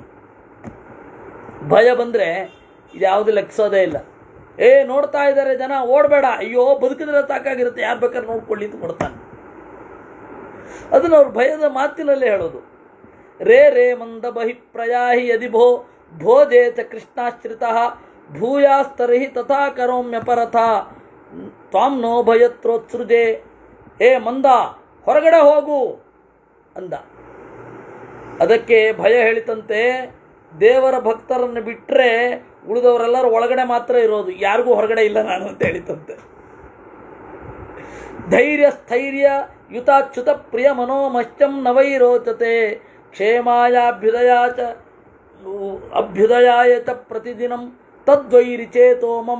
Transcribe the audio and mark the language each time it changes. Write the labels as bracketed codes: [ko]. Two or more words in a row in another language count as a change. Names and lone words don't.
[kn] ಭಯ ಬಂದರೆ ಇದ್ಯಾವುದು ಲೆಕ್ಸೋದೇ ಇಲ್ಲ. ನೋಡ್ತಾ ಇದ್ದಾರೆ ಜನ, ಓಡಬೇಡ, ಅಯ್ಯೋ ಬದುಕಿದ್ರೆ ಸಾಕಾಗಿರುತ್ತೆ, ಯಾರು ಬೇಕಾದ್ರೆ ನೋಡ್ಕೊಳ್ಳಿ ಅಂತ ಕೊಡ್ತಾನೆ. ಅದನ್ನು ಅವ್ರು ಭಯದ ಮಾತಿನಲ್ಲೇ ಹೇಳೋದು. [sa] ರೇ ರೇ ಮಂದ ಬಹಿ ಪ್ರಯಾಹಿ ಯದಿ ಭೋಜೇ ಚ ಕೃಷ್ಣಾಶ್ರಿತ ಭೂಯಾಸ್ತರ್ಹಿ ತಥಾ ಕರೋಮ್ಯಪರಥ ತ್ವಾಂ ನೋ ಭಯತ್ರೋತ್ಸೃಜೆ. [kn] ಮಂದ, ಹೊರಗಡೆ ಹೋಗು ಅಂದ. ಅದಕ್ಕೆ ಭಯ ಹೇಳಿತಂತೆ, ದೇವರ ಭಕ್ತರನ್ನು ಬಿಟ್ಟರೆ ಉಳಿದವರೆಲ್ಲರೂ ಒಳಗಡೆ ಮಾತ್ರ ಇರೋದು, ಯಾರಿಗೂ ಹೊರಗಡೆ ಇಲ್ಲ ನಾನು ಅಂತ ಹೇಳಿತಂತೆ. [sa] ಧೈರ್ಯ ಸ್ಥೈರ್ಯ ಯುತಾಚ್ಯುತ ಪ್ರಿಯ ಮನೋಮಶ್ಚಂ ನವೈರೋಚತೆ ಅಭ್ಯುದಯಾಯ ಚ ಪ್ರತಿದಿನಂ ತದ್ವೈರಿಚೇತೋ ಮಮ.